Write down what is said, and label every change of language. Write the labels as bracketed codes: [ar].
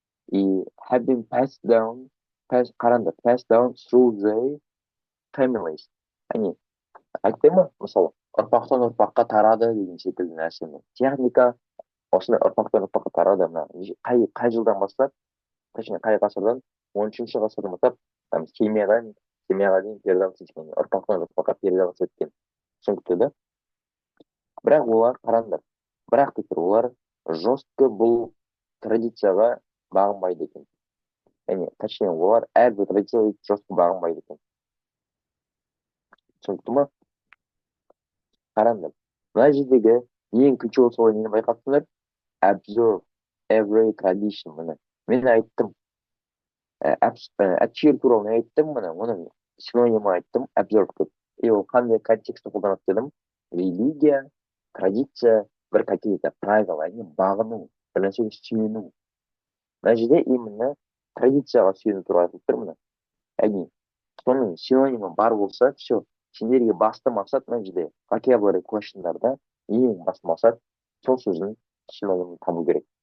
[en] И have been passed down through the families. [kk] Яғни айтты ма, мысалы, ұрпақтан ұрпаққа тарады деген секілді нәрсені. Техника осындай ұрпақтан ұрпаққа тарады. Қай жылдан бастап, точнее қай ғасырдан, 13-ші ғасырдан бастап, химияға дейін передаваться еткен, ұрпақтан ұрпаққа передаваться еткен. Түсінікті да? Бірақ олар, қараңдар, бірақ олар жестко бұл традицияға бағынбайды екен. Яғни, точнее, олар әрбір традицияға жестко бағынбайды екен. Түсінікті ма? Қараңдар, мына жердегі ең [ru] ключевой слово [kk] нені байқапсыңдар? [en] Observe every tradition. [kk] Мен айттым, adhere туралы не айттым, оның синонимі айттым, observe деп. И ол қандай контекстті қолданады дедім? Религия, традиция, бір [ru] какие-то правила, [kk] яғни бағыну, бір нәрсеге сүйену. Мына жерде именно традицияға сүйену туралы айтылып тұр. Яғни соның синонимі бар болса, все, сендерге басты мақсат мына жерде vocabulary question'дарда ең басты мақсат сол сөздің синонимін табу керек.